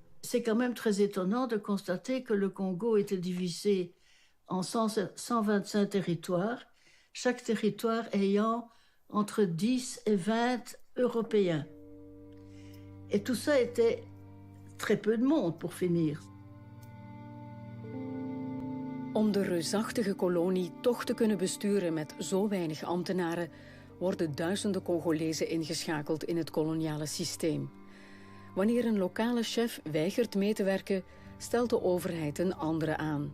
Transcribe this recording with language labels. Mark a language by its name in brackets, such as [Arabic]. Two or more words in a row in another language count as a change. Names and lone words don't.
[French] c'est quand même très étonnant de constater que le Congo était divisé en 125 territoires, chaque territoire ayant entre 10 et 20 Européens. Et tout ça était très peu de monde pour finir. [Dutch] Om de reusachtige kolonie toch te kunnen besturen met zo weinig ambtenaren, worden duizenden Congolezen ingeschakeld in het koloniale systeem. Wanneer een lokale chef weigert mee te werken, stelt de overheid een andere aan.